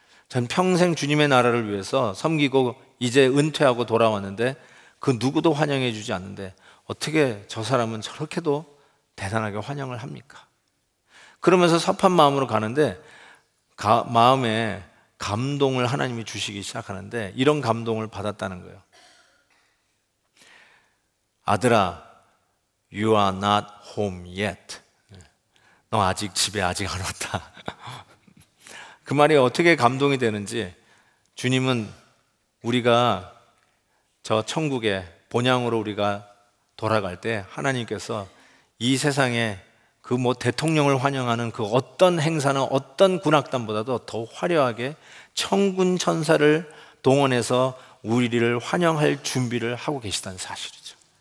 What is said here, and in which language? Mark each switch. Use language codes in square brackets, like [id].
[ko] 전 평생 주님의 나라를 위해서 섬기고 이제 은퇴하고 돌아왔는데 그 누구도 환영해 주지 않는데 어떻게 저 사람은 저렇게도 대단하게 환영을 합니까? 그러면서 섭한 마음으로 가는데 마음에 감동을 하나님이 주시기 시작하는데, 이런 감동을 받았다는 거예요. 아들아, [en] You are not home yet. [ko] 너 아직 집에 아직 안 왔다. 그 말이 어떻게 감동이 되는지, 주님은 우리가 저 천국에 본향으로 우리가 돌아갈 때 하나님께서 이 세상에 그 대통령을 환영하는 그 어떤 행사는 어떤 군악단보다도 더 화려하게 천군 천사를 동원해서 우리를 환영할 준비를 하고 계시다는 사실이죠.